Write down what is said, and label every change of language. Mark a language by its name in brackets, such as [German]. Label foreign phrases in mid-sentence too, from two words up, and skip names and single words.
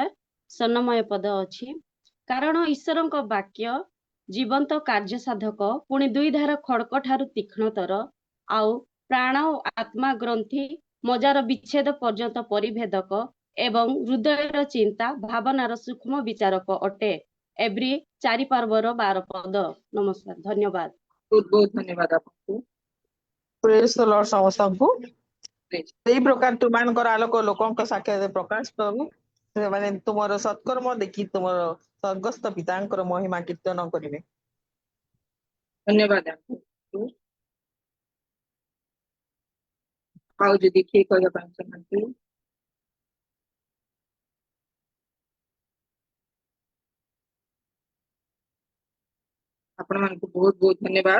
[Odia] ସ୍ୱର୍ଣ୍ଣମୟ ପଦ ଅଛି, କାରଣ ଈଶ୍ୱରଙ୍କ ବାକ୍ୟ ଜୀବନ୍ତ କାର୍ଯ୍ୟ ସାଧକ, ପୁଣି ଦୁଇ ଧାର ଖଡ୍ଗ ଠାରୁ ତୀକ୍ଷ୍ଣତର, ଆଉ ପ୍ରାଣ ଓ ଆତ୍ମା ଗ୍ରନ୍ଥି ମଜାର ବିଚ୍ଛେଦ ପର୍ଯ୍ୟନ୍ତ ପରିଭେଦକ ଏବଂ ହୃଦୟର ଚିନ୍ତା ଭାବନାର ସୂକ୍ଷ୍ମ ବିଚାରକ ଅଟେ। ଏବ୍ରୀ 4:12 ପଦ। ନମସ୍କାର, ଧନ୍ୟବାଦ। [Hindi] बहुत बहुत धन्यवाद आपको। [English] Praise the Lord समस्तଙ୍କୁ Praise। [Odia] ସେଇ ପ୍ରକାର ତୁମାନଙ୍କର ଆଲୋକ ଲୋକଙ୍କ ସାକ୍ଷାତରେ ପ୍ରକାଶ କରୁ ସେମାନେ ତୁମର ସତ୍କର୍ମ ଦେଖି ତୁମର ସ୍ୱର୍ଗସ୍ଥ ପିତାଙ୍କର ମହିମା କୀର୍ତ୍ତନ କରିବେ। [Hindi] धन्यवाद आपको। [Odia] ଆଉ ଯଦି କିଏ କହିବା ପାଇଁ ଚାହାନ୍ତି ଆପଣ ମାନଙ୍କୁ ବହୁତ ବହୁତ ଧନ୍ୟବାଦ।